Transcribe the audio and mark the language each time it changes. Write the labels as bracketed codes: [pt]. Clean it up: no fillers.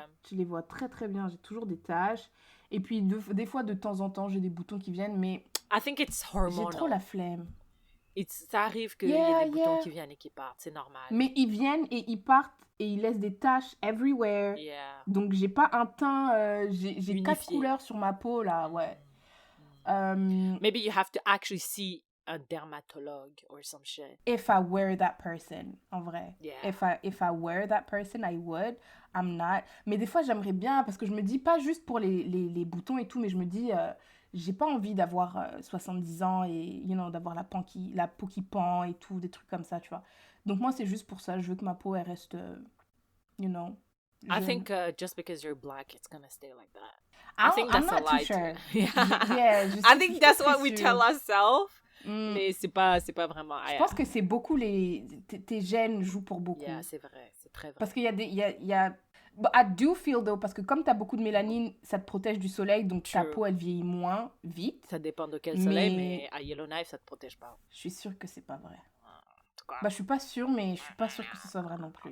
[fr] Tu les vois très, très bien. J'ai toujours des taches. Et puis, des fois, de temps en temps, j'ai des boutons qui viennent. Mais [en] I think it's hormonal. [fr] J'ai trop la flemme. Ça arrive qu'il y ait des boutons qui viennent et qui partent. C'est normal. Mais ils viennent et ils partent et ils laissent des taches [en] everywhere. Yeah. [fr] Donc, j'ai pas un teint... j'ai 4 couleurs sur ma peau, là. Ouais. [en] Maybe you have to actually see a dermatologue or some shit. If I were that person, [fr] en vrai. [en] Yeah. If I were that person, I would. I'm not. [fr] Mais des fois, j'aimerais bien, parce que je me dis, pas juste pour les boutons et tout, mais je me dis, j'ai pas envie d'avoir 70 ans et, d'avoir la peau qui pend et tout, des trucs comme ça, tu vois. Donc moi, c'est juste pour ça. Je veux que ma peau, elle reste, jeune. [en] I think just because you're black, it's gonna stay like that. I think that's I'm not a lie. Too sure. I think that's what we tell ourselves. [fr] Mais c'est pas vraiment... Je pense que c'est beaucoup tes gènes jouent pour beaucoup. [en] Yeah, [fr] c'est vrai, c'est très vrai. Parce qu'il y a [en] But I do feel though, [fr] parce que comme t'as beaucoup de mélanine, ça te protège du soleil, donc ta peau elle vieillit moins vite. Ça dépend de quel soleil, mais à Yellowknife, ça te protège pas. Je suis sûre que c'est pas vrai. Je suis pas sûre, mais je suis pas sûre que ce soit vrai non plus.